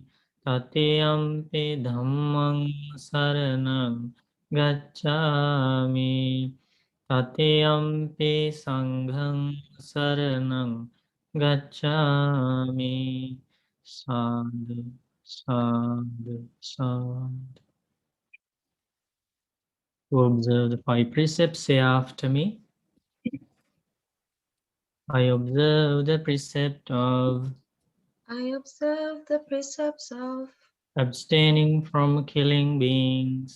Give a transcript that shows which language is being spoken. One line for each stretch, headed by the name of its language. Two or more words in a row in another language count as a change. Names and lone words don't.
Pali: Tatiyampi dhammang saranang gacchami. Tatiyampi sanghang saranang gacchami. Sadhu, sadhu, sadhu.
English: To observe the five precepts, say after me. I observe the precept of I observe the precepts of abstaining from killing beings.